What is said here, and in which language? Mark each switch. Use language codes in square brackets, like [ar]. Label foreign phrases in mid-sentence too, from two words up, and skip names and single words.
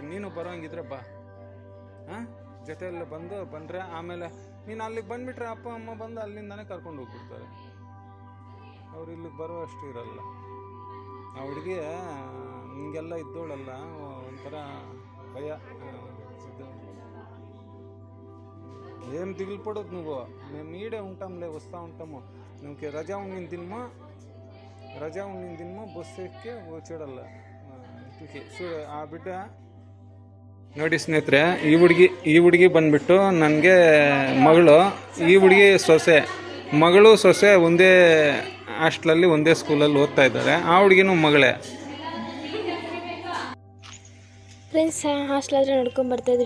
[kn] ನೀನು ಬರೋಂಗಿದ್ರೆ ಬಾ, ಹಾಂ ಜೊತೆಯಲ್ಲೇ ಬಂದರೆ ಆಮೇಲೆ ನೀನು ಅಲ್ಲಿಗೆ ಬಂದುಬಿಟ್ರೆ ಅಪ್ಪ ಅಮ್ಮ ಬಂದು ಅಲ್ಲಿಂದಾನೇ ಕರ್ಕೊಂಡು ಹೋಗ್ಬಿಡ್ತಾರೆ. ಅವ್ರು ಇಲ್ಲಿಗೆ ಬರುವಷ್ಟು ಇರಲ್ಲ. ಆ ಹುಡುಗಿ ಹಿಂಗೆಲ್ಲ ಇದ್ದೋಳಲ್ಲ, ಒಂಥರ ಭಯ. [te] ఏం దిగులు పడొద్దు నువ్వు, మేము ఈడే ఉంటాంలే, వస్తూ ఉంటాము. నువ్వు రజా ఉండిన తినమో బస్సు ఎక్కి వచ్చేడಲ್ಲ ఇంటికి. [kn] ಆ ಬಿಡ್ಡ ನೋಡಿ ಸ್ನೇಹಿತರೆ, ಈ ಹುಡುಗಿ ಬಂದ್ಬಿಟ್ಟು ನನಗೆ ಮಗಳು. ಈ ಹುಡುಗಿ ಸೊಸೆ ಒಂದೇ ಹಾಸ್ಟ್ಲಲ್ಲಿ ಒಂದೇ ಸ್ಕೂಲಲ್ಲಿ ಓದ್ತಾ ಇದ್ದಾರೆ. ಆ ಹುಡುಗಿನೂ ಮಗಳೇ. ಫ್ರೆಂಡ್ಸ್, ಹಾಸ್ಟೆಲಾದರೆ ನೋಡ್ಕೊಂಡು ಬರ್ತಾಯಿದ್ರಿ.